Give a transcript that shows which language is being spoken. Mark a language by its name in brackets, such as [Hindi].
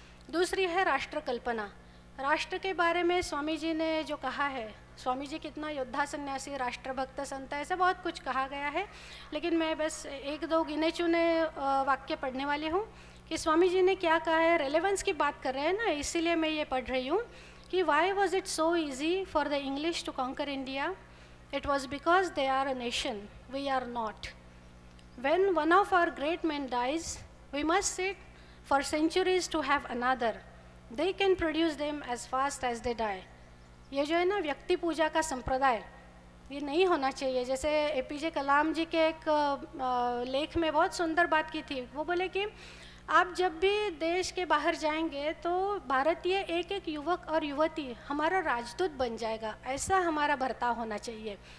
[Hindi] दूसरी है राष्ट्र कल्पना। राष्ट्र के बारे में स्वामी जी ने जो कहा है, स्वामी जी कितना योद्धा सन्यासी, राष्ट्रभक्त संत, ऐसे बहुत कुछ कहा गया है, लेकिन मैं बस एक दो गिने चुने वाक्य पढ़ने वाली हूँ कि स्वामी जी ने क्या कहा है। रेलेवेंस की बात कर रहे हैं ना, इसीलिए मैं ये पढ़ रही हूँ कि [English] Why was it so easy for the English to conquer India? It was because they are a nation, we are not. When one of our great men dies, we must sit for centuries to have another. They can produce them as fast as they die. [Hindi] ये जो है ना व्यक्ति पूजा का संप्रदाय, ये नहीं होना चाहिए। जैसे एपीजे कलाम जी के एक लेख में बहुत सुंदर बात की थी। वो बोले कि आप जब भी देश के बाहर जाएंगे तो भारतीय एक एक युवक और युवती हमारा राजदूत बन जाएगा, ऐसा हमारा बर्ताव होना चाहिए।